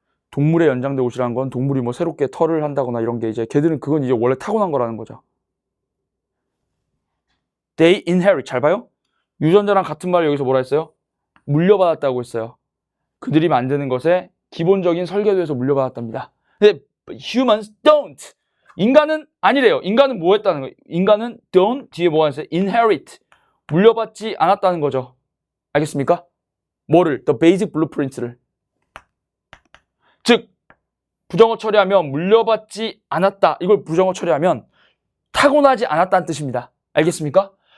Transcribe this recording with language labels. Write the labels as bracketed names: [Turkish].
[Korean] 동물의 연장된 옷이라는 건 동물이 뭐 새롭게 털을 한다거나 이런 게 이제 걔들은 그건 이제 원래 타고난 거라는 거죠. [English] They inherit. [Korean] 잘 봐요. 유전자랑 같은 말을 여기서 뭐라 했어요? 물려받았다고 했어요. 그들이 만드는 것에 기본적인 설계도에서 물려받았답니다. 근데 [English] humans don't. [Korean] 인간은 아니래요. 인간은 뭐 했다는 거예요? 인간은 [English] don't [Korean] 뒤에 뭐가 있어요? [English] inherit. [Korean] 물려받지 않았다는 거죠. 알겠습니까? 뭐를? [English] The basic blueprints를. [Korean] 즉 부정어 처리하면 물려받지 않았다. 이걸 부정어 처리하면 타고나지 않았다는 뜻입니다. 알겠습니까?